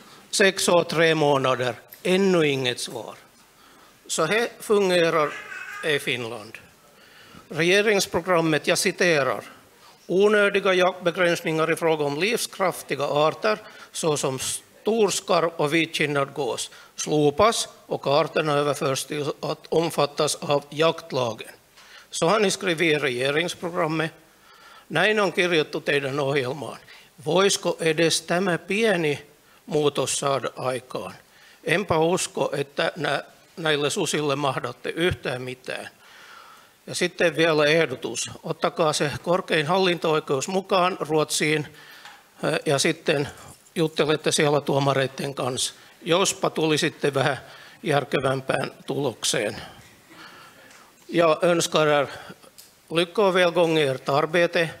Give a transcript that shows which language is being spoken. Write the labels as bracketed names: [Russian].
[Swedish] 6 år, 3 månader, ännu inget svar. Så här fungerar i Finland. Regeringsprogrammet, jag citerar, Onödiga jaktbegränsningar i fråga om livskraftiga arter såsom storskarv och vitkinnad gås slopas och arterna överförs till att omfattas av jaktlagen. Så har ni skrivit i regeringsprogrammet. [Finnish] Näin on kirjattu teidän ohjelmaan. Voisiko edes tämä pieni muutos saada aikaan? Enpä usko, että näille susille mahdatte yhtään mitään. Ja sitten vielä ehdotus. Ottakaa se korkein hallinto-oikeus mukaan Ruotsiin ja sitten juttelette siellä tuomareiden kanssa. Jospa tulisitte vähän järkevämpään tulokseen. [Swedish] Jag önskar er lycka och välgång i ert arbete.